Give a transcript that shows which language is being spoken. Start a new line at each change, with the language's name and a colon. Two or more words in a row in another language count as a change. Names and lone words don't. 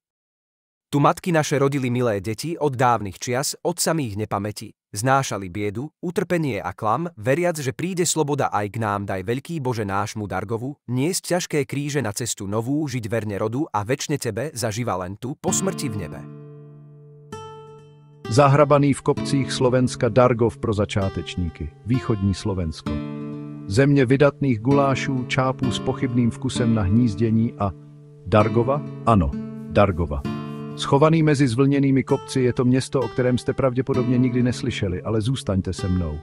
Slovak: Tu matky naše rodili milé deti od dávnych čias, od samých nepamäti, znášali biedu, utrpenie a klam, veriac, že príde sloboda aj k nám, daj veľký Bože nášmu Dargovu, niesť ťažké kríže na cestu novú, žiť verne rodu a večne tebe zaživa len tu, po smrti v nebe.
Czech: Zahrabaný v kopcích Slovenska Dargov pro začátečníky, východní Slovensko. Země vydatných gulášů, čápů s pochybným vkusem na hnízdění a Dargova? Ano, Dargova. Schovaný mezi zvlněnými kopci je to město, o kterém jste pravděpodobně nikdy neslyšeli, ale zůstaňte se mnou.